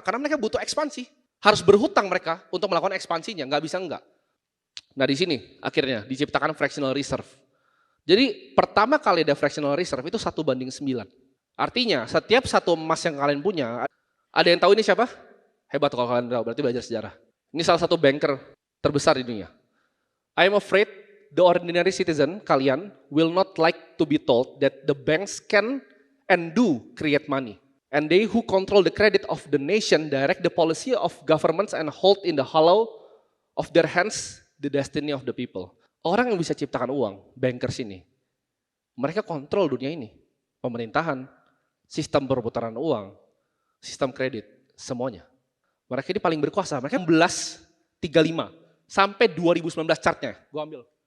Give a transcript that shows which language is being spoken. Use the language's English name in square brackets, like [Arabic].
[Indonesian] Karena mereka butuh ekspansi. Harus berhutang mereka untuk melakukan ekspansinya, nggak bisa enggak. Nah di sini akhirnya diciptakan fractional reserve. Jadi pertama kali ada fractional reserve itu 1:9. Artinya setiap satu emas yang kalian punya, ada yang tahu ini siapa? Hebat kalau kalian tahu, berarti belajar sejarah. Ini salah satu banker terbesar di dunia. [English] I am afraid the ordinary citizen, [Indonesian] kalian, [English] will not like to be told that the banks can and do create money. And they who control the credit of the nation direct the policy of governments and hold in the hollow of their hands the destiny of the people. [Indonesian] Orang yang bisa ciptakan uang, bankers ini, mereka kontrol dunia ini. Pemerintahan, sistem perputaran uang, sistem kredit, semuanya. Mereka ini paling berkuasa. Mereka 1135 sampai 2019 chartnya, gue ambil.